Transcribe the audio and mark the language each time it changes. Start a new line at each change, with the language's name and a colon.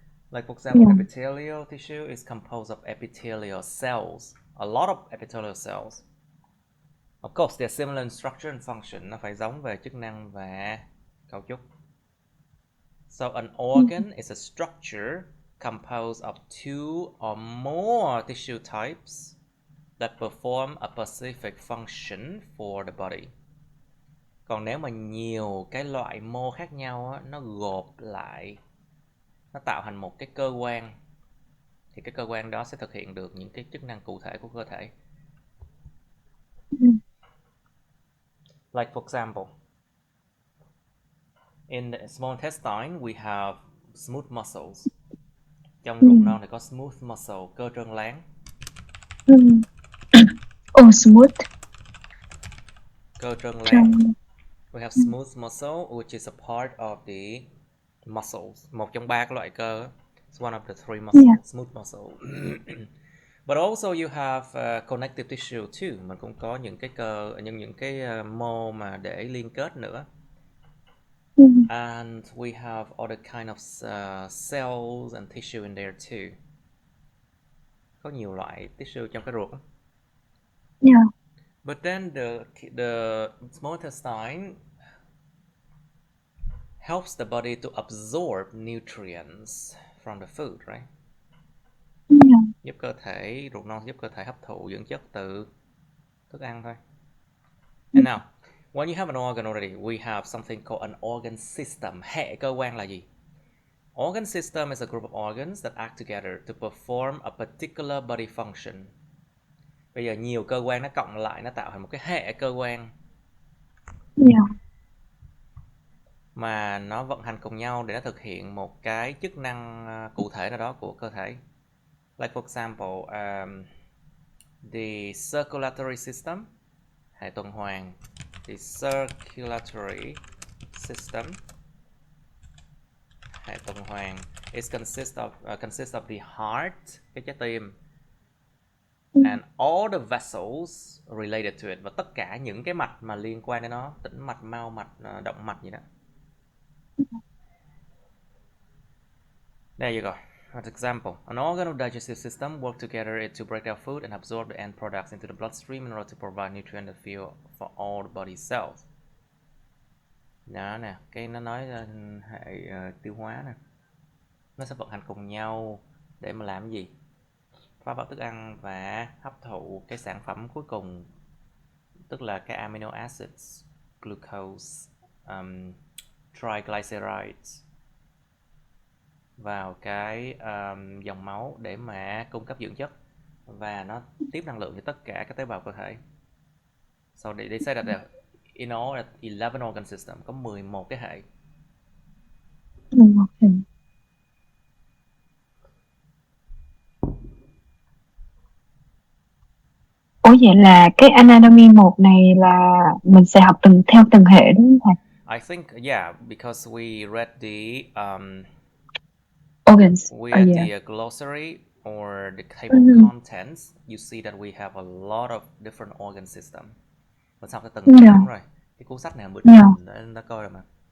English: Like for example, epithelial tissue is composed of epithelial cells, a lot of epithelial cells. Of course, they're similar in structure and function.
Vietnamese: Nó phải giống về chức năng và cấu trúc.
English: So an organ is a structure composed of 2 or more tissue types that perform a specific function for the body.
Vietnamese: Còn nếu mà nhiều cái loại mô khác nhau á, nó gộp lại, nó tạo thành một cái cơ quan, thì cái cơ quan đó sẽ thực hiện được những cái chức năng cụ thể của cơ thể.
English: Like for example, in the small intestine we have smooth muscles.
Vietnamese: Trong ruột non thì có smooth muscle, cơ trơn láng.
English: Oh, smooth.
Vietnamese: Cơ trơn láng.
English: We have smooth muscle, which is a part of the muscles.
Vietnamese: Một trong ba cái loại cơ.
English: It's one of the three muscles, smooth muscle. But also you have connective tissue too.
Vietnamese: Mình cũng có những cái cơ, những cái mô mà để liên kết nữa.
English: And we have other kind of cells and tissue in there too.
Vietnamese: Có nhiều loại tissue trong cái ruột.
English: Yeah. But then the small intestine helps the body to absorb nutrients from the food, right? Yeah.
Vietnamese: Giúp cơ thể, ruột non giúp cơ thể hấp thụ dưỡng chất từ thức ăn thôi.
English: And now, when you have an organ already, we have something called an organ system.
Vietnamese: Hệ cơ quan là gì?
English: Organ system is a group of organs that act together to perform a particular body function.
Vietnamese: Bây giờ nhiều cơ quan nó cộng lại, nó tạo thành một cái hệ cơ quan.
English: Yeah.
Vietnamese: Mà nó vận hành cùng nhau để nó thực hiện một cái chức năng cụ thể nào đó của cơ thể.
English: Like for example, the circulatory system,
Vietnamese: hệ tuần hoàn.
English: The circulatory system,
Vietnamese: hệ tuần hoàn,
English: is consists of the heart,
Vietnamese: cái trái tim,
English: and all the vessels related to it,
Vietnamese: và tất cả những cái mạch mà liên quan đến nó, tĩnh mạch, mao mạch, động mạch gì đó.
English: There you go. An example. An organ of digestive system work together to break down food and absorb the end products into the bloodstream in order to provide nutrient and fuel for all the body cells.
Vietnamese: Đó nè, cái nó nói hệ tiêu hóa nè. Nó sẽ vận hành cùng nhau để mà làm gì? Phá vỡ thức ăn và hấp thụ cái sản phẩm cuối cùng, tức là cái amino acids, glucose, triglycerides vào cái dòng máu để mà cung cấp dưỡng chất và nó tiếp năng lượng cho tất cả các tế bào cơ thể.
English: So they say that in all 11 organ system,
Vietnamese: có 11 cái hệ. Ủa vậy là cái anatomy 1 này là mình sẽ học theo từng hệ đúng không thầy?
English: I think yeah, because we read the Organs. the glossary or the table of contents, you see that we have a lot of different organ system.
Vietnamese: Mình học theo từng hệ đúng rồi. Cái cuốn sách này bữa trước mình đã coi rồi mà.